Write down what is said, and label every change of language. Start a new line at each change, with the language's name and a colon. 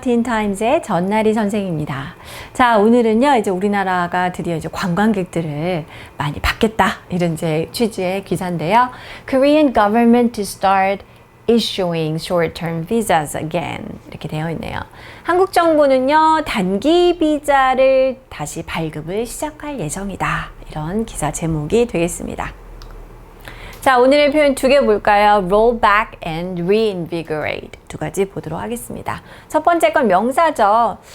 Korean: 틴타임즈의 전나리 선생입니다. 자, 오늘은요, 이제 우리나라가 드디어 이제 관광객들을 많이 받겠다. 이런 이제 취지의 기사인데요.
English: Korean government to start issuing short-term visas again.
Korean: 이렇게 되어 있네요. 한국 정부는요, 단기 비자를 다시 발급을 시작할 예정이다. 이런 기사 제목이 되겠습니다. 자, 오늘의 표현 두 개 볼까요?
English: Roll back and reinvigorate.
Korean: 두 가지 보도록 하겠습니다. 첫 번째 건 명사죠.